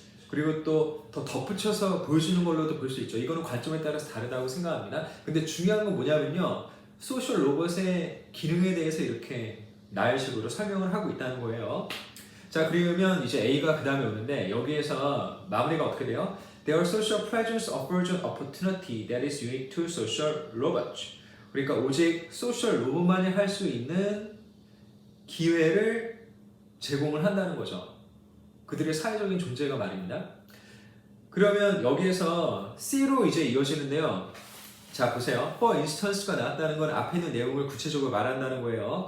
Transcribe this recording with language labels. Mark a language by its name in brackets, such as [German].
[Korean] 그리고 또 더 덧붙여서 보여주는 걸로도 볼 수 있죠. 이거는 관점에 따라서 다르다고 생각합니다. 근데 중요한 건 뭐냐면요, 소셜 로봇의 기능에 대해서 이렇게 나열식으로 설명을 하고 있다는 거예요. 자, 그러면 이제 A가 그 다음에 오는데 여기에서 마무리가 어떻게 돼요? [English] Their social presence offers an opportunity that is unique to social robots. [Korean] 그러니까 오직 소셜 로봇만이 할 수 있는 기회를 제공을 한다는 거죠. 그들의 사회적인 존재가 말입니다. 그러면 여기에서 C로 이제 이어지는데요. 자, 보세요. [English] For instance [Korean] 가 나왔다는 건 앞에 있는 내용을 구체적으로 말한다는 거예요.